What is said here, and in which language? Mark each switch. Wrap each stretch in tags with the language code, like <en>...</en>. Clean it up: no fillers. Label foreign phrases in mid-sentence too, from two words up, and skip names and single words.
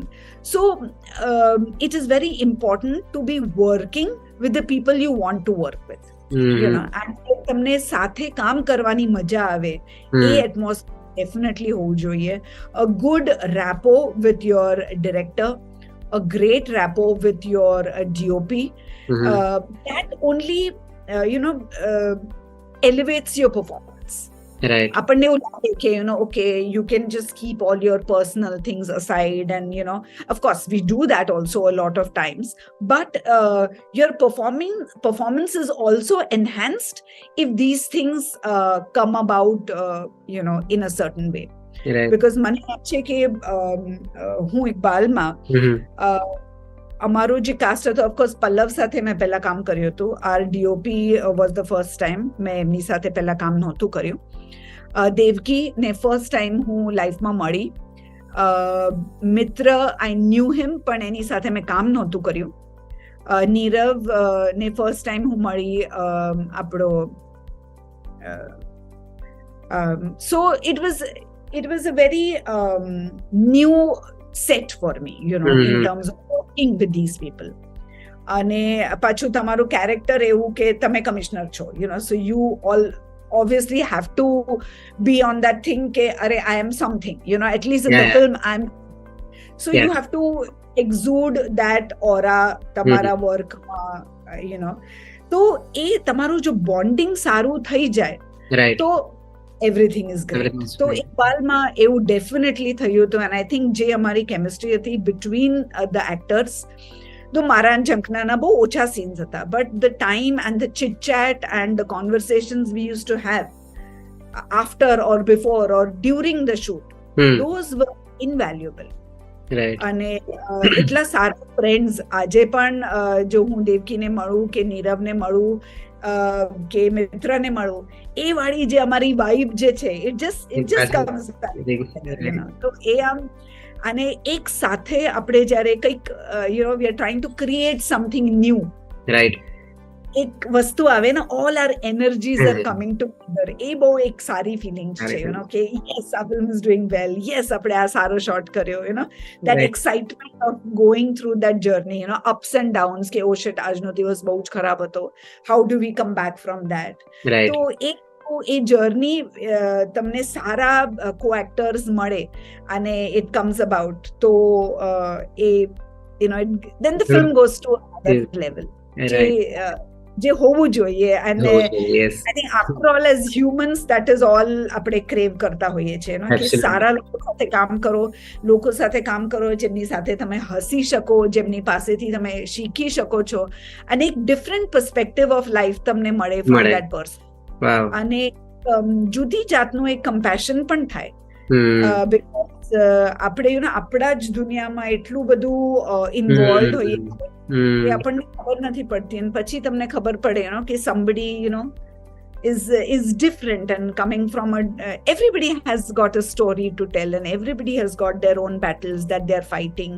<en>So it is very important to be working with the people you want to work with.</en> <gu>And તમને સાથે કામ કરવાની મજા આવે, એ</gu> <en>atmosphere definitely</en> <gu>હોવું જોઈએ.</gu> <en>A good rapport with your director, a great rapport with your DOP, that only elevates your performance. Right.</en> <gu>આપણને એવું લાગે કે</gu> <en>okay, you can just keep all your personal things aside, and of course we do that also a lot of times, but your performance is also enhanced if these things come about in a certain way. Right.</en> <gu>Because મને યાદ છે કે હું ઇકબાલમાં અમારો જે કાસ્ટ હતો, ઓફકોર્સ પલ્લવ સાથે મેં પહેલા કામ કર્યું હતું.</gu> <en>Our DOP was the first time,</en> <gu>મેં એમની સાથે પહેલા કામ નહોતું કર્યું. દેવકીને</gu> <en>first time</en> <gu>હું લાઈફમાં મળી. મિત્ર,</gu> <en>I knew him,</en> <gu>પણ એની સાથે મેં કામ નહોતું કર્યું. નીરવને</gu> <en>first time</en> <gu>હું મળી આપણો.</gu> <en>So it was a very new set for me, in terms of working with these people.</en> <gu>અને પાછું તમારું કેરેક્ટર એવું કે તમે કમિશનર છો,</gu> <en>so you all obviously have to be on that thing</en> <gu>કે અરે</gu> <en>I am something, at least in the film I'm, so you have to exude that aura</en> <gu>તમારા વર્કમાં, તો એ તમારું જો બોન્ડિંગ સારું થઈ જાય, તો</gu> <en>everything is great.</en> <gu>So ઇકબાલમાં એવું ડેફિનેટલી થયું હતું,</gu> <en>and I think</en> <gu>જે અમારી કેમિસ્ટ્રી હતી</gu> <en>between the actors,</en> <gu>તો મારા અને ઝંખનાના બહુ ઓછા સીન્સ હતા,</gu> <en>but the time and the chit chat and the conversations we used to have after or before or during the shoot, those were invaluable. Right.</en> <gu>અને એટલા સારા ફ્રેન્ડ્સ આજે પણ, જો હું દેવકીને મળું કે નીરવને મળું કે મિત્રને મળું, એ વાળી જે અમારી વાઇબ જે છે,</gu> <en>it just comes back,</en> <gu>તો એ આમ. અને એક સાથે આપણે જ્યારે કંઈક</gu> <en>we are trying to create something new, right,</en> <gu>એક વસ્તુ આવે ને,</gu> <en>all our energies are coming together,</en> <gu>એ બહુ એક સારી ફિલિંગ છે, કે</gu> <en>yes, our film is doing well, yes,</en> <gu>આપણે આ સારો શોટ કર્યો,</gu> <en>that excitement of going through that journey, ups and downs, કે oh shit,</en> <gu>આજનો દિવસ બહુ જ ખરાબ હતો,</gu> <en>how do we come back from that? Right.</en> <gu>તો એ જર્ની તમને સારા co-actors મળે અને</gu> <en>it comes about,</en> <gu>તો એ</gu> <en>then the film goes to another level,</en> <gu>જે હોવું જોઈએ. અને</gu> <en>I think after all, as humans, that is all</en> <gu>આપણે crave કરતા હોઈએ છીએ, કે સારા લોકો સાથે કામ કરો, જેમની સાથે તમે હસી શકો, જેમની પાસેથી તમે શીખી શકો છો, અને એક</gu> <en>different perspective of life</en> <gu>તમને મળે</gu> <en>from that person.</en> <gu>અને જુદી જાતનું એક કમ્પેશન પણ થાય, because આપણે આપણા જ દુનિયામાં એટલું બધું ઇન્વોલ્વ હોઈએ, એ આપણને ખબર નથી પડતી, અને પછી તમને ખબર પડે કે</gu> <en>somebody is different, and coming from everybody has got a story to tell, and everybody has got their own battles that they are fighting.</en>